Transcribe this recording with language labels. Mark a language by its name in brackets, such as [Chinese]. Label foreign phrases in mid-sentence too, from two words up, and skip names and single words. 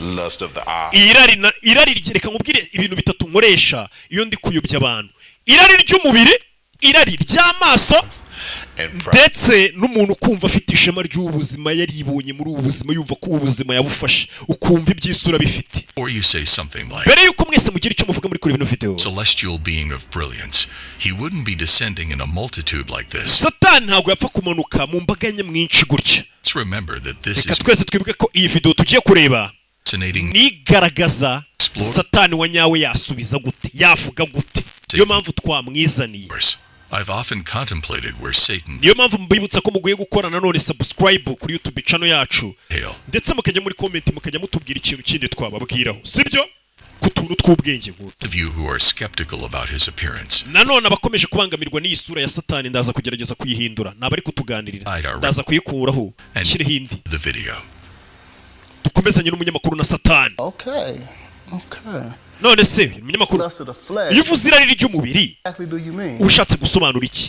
[Kinyarwanda] Irari reka nkubwire ibintu bitatu nkoresha iyo ndi kuyobya abantu: irari ry'umubiri, irari ry'amaso, ndetse n'umuntu kumva afite ishema ry'ubuzima, yaribonye muri ubu buzima, yumva ko ubuzima yabufashe, ukumva ibyisura bifite. Mbere yuko mwese mugira icyo muvuga muri kuri bino video, [English] celestial being of brilliance, he wouldn't be descending in a multitude like this. [Kinyarwanda] Satani ntabwo yapfa kumanuka mu mbaga nyamwinshi gutya. [English] Let's remember that this is [Kinyarwanda] twese twibuke ko iyi video tugiye kureba nigaragaza Satani wa nyawe yasubiza gute, yavuga gute. Niyo mpamvu twamwizaniye. [English] I've often contemplated where Satan. [Kinyarwanda] Niyo mpamvu mbibutsa ko muguye gukora nanone subscribe kuri YouTube channel yacu, ndetse mukajya muri comment mukajya mutubwira ikintu kindi twababwiraho, sibyo? Kutuntu tw'ubwenge nk'utu. [English] Of you who are skeptical about his appearance. [Kinyarwanda] Nanone abakomeje kubangamirwa n'iyi sura ya Satani ndaza kugerageza kuyihindura, nabari kutuganirira, ndaza kuyikuraho shire hindi. [English] The video. [Kinyarwanda] Dukomezanye n'umunyamakuru na Satani. Okay. None se umunyamakuru, iyo uvuze irari ry'umubiri ushatse gusobanura iki?